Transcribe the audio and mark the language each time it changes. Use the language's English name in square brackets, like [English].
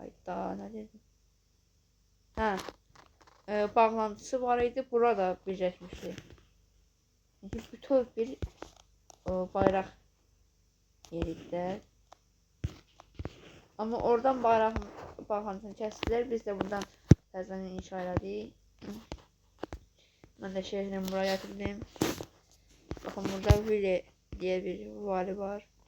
[Turkish] Ay daha ne dedim? Ha. Bağlantısı var idi. Burada birleşmişti. Yani bütün bir bayrak yerinde. Ama oradan bayrak bağlantısını kestiler. [Azerbaijani] Biz de buradan təzədən inşa elədik. [Turkish] Ben de şehrin buraya getirdim. Bakın burada Vili diye bir vali var.